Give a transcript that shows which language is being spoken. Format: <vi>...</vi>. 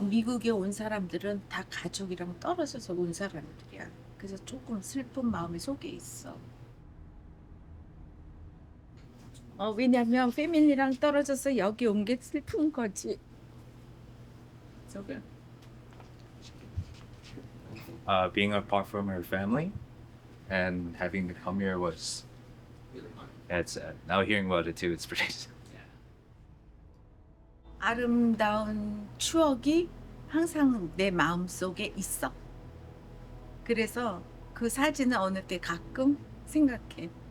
<ko>미국에 온 사람들은 다 가족이랑 떨어져서 온 사람들이야. 그래서 조금 슬픈 마음이 속에 있어. 왜냐면 패밀리랑 떨어져서 여기 온 게 슬픈 거지.</ko> <en>Being apart from her family and having to come here was it's sad. Now hearing about it too, it's pretty sad.</en> <ko>아름다운 추억이 항상 내 마음속에 있어. 그래서 그 사진을 어느 때 가끔 생각해.</ko>